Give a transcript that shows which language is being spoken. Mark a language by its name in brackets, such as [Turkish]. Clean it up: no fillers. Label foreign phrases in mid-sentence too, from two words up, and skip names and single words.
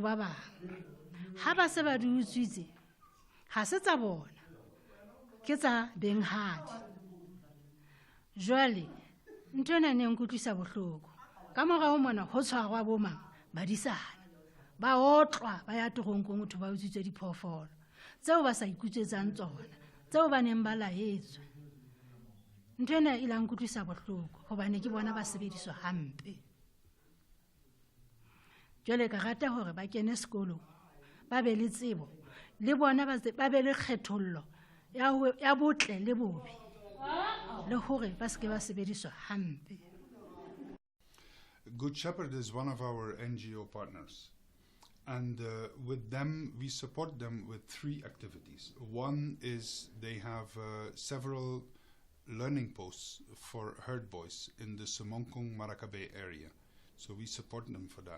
[Southern Sotho] ba bang ha ba se ba di utswitse ha se tsa bona ke tsa benghadi jwale ntwana ne nkutlisa bohloko ka mora ho mona ho tshwarwa bo mang badisana ba otlwa ba ya toronkong motho ba utswitse diphoofolo tseo ba sa ikutsetsang tsona tseo ba neng ba laetswe ntwana e la nkutlisa bohloko hobane ke bona ba sebediswa hampe jwale ka rata hore ba kene sekolo ba be le tsebo le bona ba be le kgethollo ya botle le bobe le hore ba se ke ba sebediswa hampe. [English] Good Shepherd is one of our NGO partners, and with them we support them with 3 activities. One is they have several learning posts for herd boys in the Semonkong Marakabe area, so we support them for that.